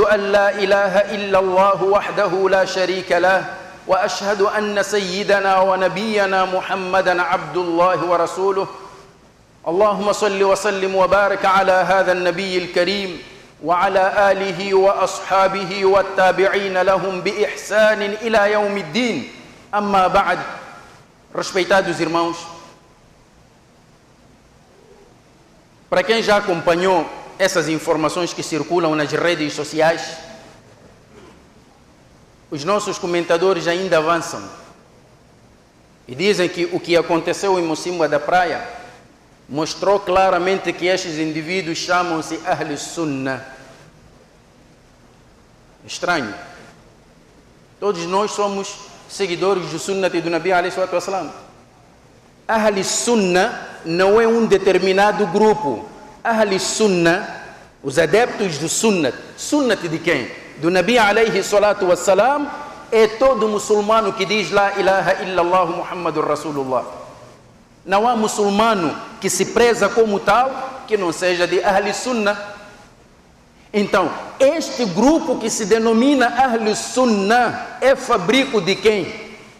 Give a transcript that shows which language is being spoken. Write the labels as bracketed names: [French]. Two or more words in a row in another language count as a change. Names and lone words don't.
[Arabic] أن لا إله إلا الله وحده لا شريك له وأشهد أن سيدنا ونبينا محمدا عبد الله ورسوله اللهم صل وسلم وبارك على هذا النبي الكريم وعلى آله وأصحابه والتابعين لهم بإحسان إلى يوم الدين أما بعد [Portuguese] Respeitados irmãos, para quem já acompanhou essas informações que circulam nas redes sociais, os nossos comentadores ainda avançam e dizem que o que aconteceu em Mocimboa da Praia mostrou claramente que estes indivíduos chamam-se [Arabic] أهل السنة. [Portuguese] Estranho. Todos nós somos seguidores do Sunnah e do [Arabic] نبي عليه الصلاة والسلام. أهل السنة [Portuguese] não é um determinado grupo. [Arabic] أهل السنة, [Portuguese] os adeptos do Sunnah. Sunnah de quem? Do [Arabic] نبي عليه الصلاة والسلام, [Portuguese] é todo muçulmano que diz [Arabic] لا إله إلا الله محمد رسول الله. [Portuguese] Não há muçulmano que se preza como tal que não seja de [Arabic] أهل السنة. [Portuguese] Então, este grupo que se denomina [Arabic] أهل السنة [Portuguese] é fabrico de quem?